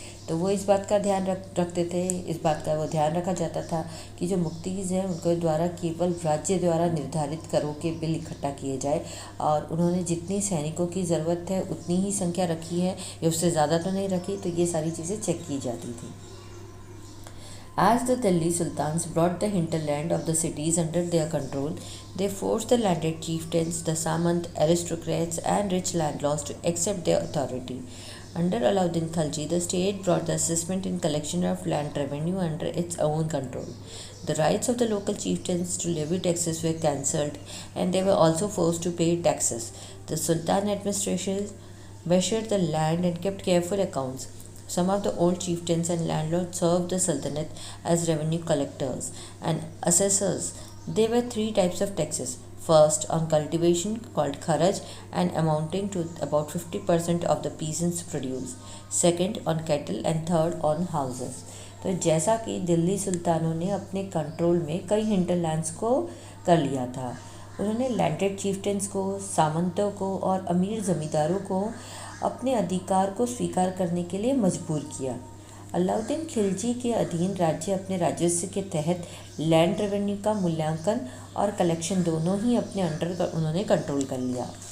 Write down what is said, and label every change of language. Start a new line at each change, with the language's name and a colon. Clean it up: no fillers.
Hindi: तो वो इस बात का ध्यान रखते थे, इस बात का वो ध्यान रखा जाता था कि जो मुक्तिज़ हैं उनके द्वारा केवल राज्य द्वारा निर्धारित करों के बिल इकट्ठा किए जाए और उन्होंने जितनी सैनिकों की ज़रूरत है उतनी ही संख्या रखी है या उससे ज़्यादा तो नहीं रखी। तो ये सारी चीज़ें चेक की जाती थी।
English: As the Delhi Sultans brought the hinterland of the cities under their control, they forced the landed chieftains, the Samant, aristocrats, and rich landlords to accept their authority. Under Alauddin Khalji, the state brought the assessment and collection of land revenue under its own control. The rights of the local chieftains to levy taxes were cancelled, and they were also forced to pay taxes. The Sultan administration measured the land and kept careful accounts. Some of the old chieftains and landlords served the Sultanate as revenue collectors and assessors. There were 3 types of taxes. First, on cultivation called kharaj and amounting to about 50% of the peasants' produce. Second, on cattle and third, on houses.
Hindi: तो जैसा कि दिल्ली सुल्तानों ने अपने control में कई hinterlands को कर लिया था उन्होंने लैंडेड चीफ्टेंस को, सामंतों को और अमीर ज़मींदारों को अपने अधिकार को स्वीकार करने के लिए मजबूर किया। अलाउद्दीन खिलजी के अधीन राज्य अपने राजस्व के तहत लैंड रेवेन्यू का मूल्यांकन और कलेक्शन दोनों ही अपने अंडर उन्होंने कंट्रोल कर लिया।